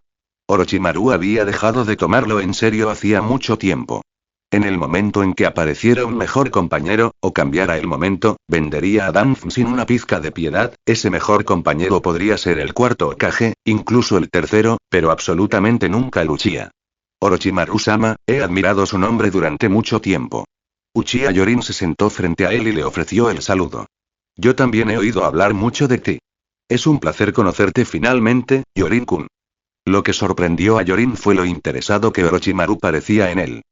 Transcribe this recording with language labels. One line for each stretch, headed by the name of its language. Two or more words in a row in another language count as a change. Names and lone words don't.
Spanish: Orochimaru había dejado de tomarlo en serio hacía mucho tiempo. En el momento en que apareciera un mejor compañero, o cambiara el momento, vendería a Danzm sin una pizca de piedad. Ese mejor compañero podría ser el cuarto Hokage, incluso el tercero, pero absolutamente nunca el Uchiha. Orochimaru-sama, he admirado su nombre durante mucho tiempo. Uchiha Yorin se sentó frente a él y le ofreció el saludo. Yo también he oído hablar mucho de ti. Es un placer conocerte finalmente, Yorin-kun. Lo que sorprendió a Yorin fue lo interesado que Orochimaru parecía en él.